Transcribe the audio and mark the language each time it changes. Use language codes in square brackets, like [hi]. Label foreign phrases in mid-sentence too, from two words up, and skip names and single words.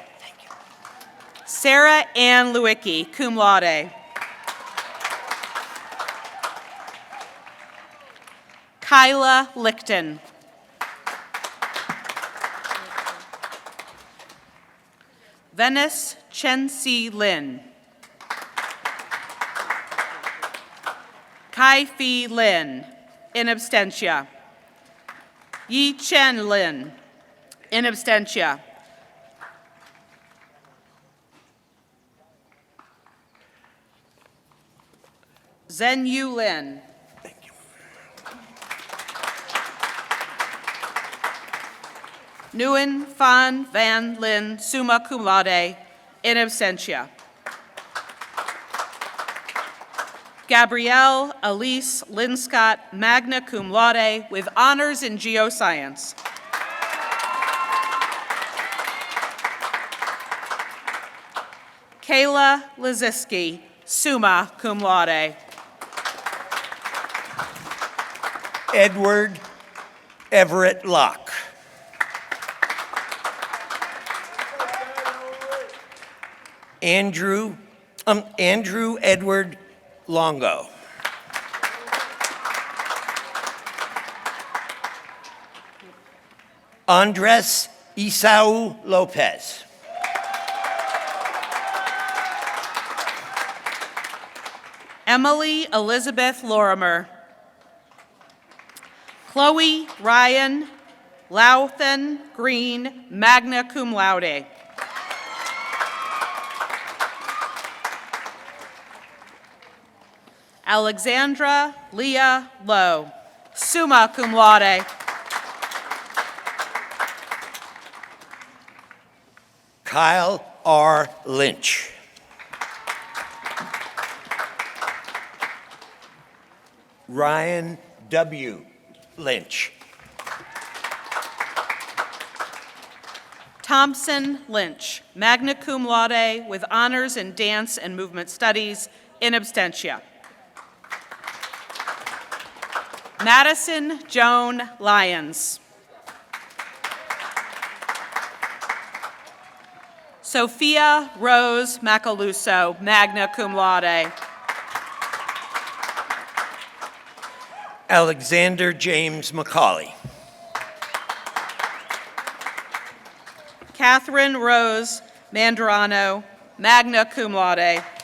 [en] Sarah Ann Lewicki, [la] cum laude. [en] Kyla Lichten. Venice Chen-Si Lin. Kai-Fi Lin, [la] in absentia. [en] Yi Chen Lin, [la] in absentia. [en] Zhen Yu Lin. Nguyen Phan Van Lin, [la] summa cum laude, in absentia. [en] Gabrielle Elise Linscott, [la] magna cum laude, [en] with honors in geoscience. Kayla Laziski, [la] summa cum laude. [en] Edward Everett Locke. Andrew Edward Longo. Andres Isau Lopez. Emily Elizabeth Lorimer. Chloe Ryan Louthen Green, [la] magna cum laude. [en] Alexandra Leah Lowe, [la] summa cum laude. [en] Kyle R. Lynch. Ryan W. Lynch. Thompson Lynch, [la] magna cum laude, [en] with honors in dance and movement studies, [la] in absentia. [en] Madison Joan Lyons. Sophia Rose Macaluso, [la] magna cum laude. [en] Alexander James McCauley. Catherine Rose Mandrano, [la] magna cum laude.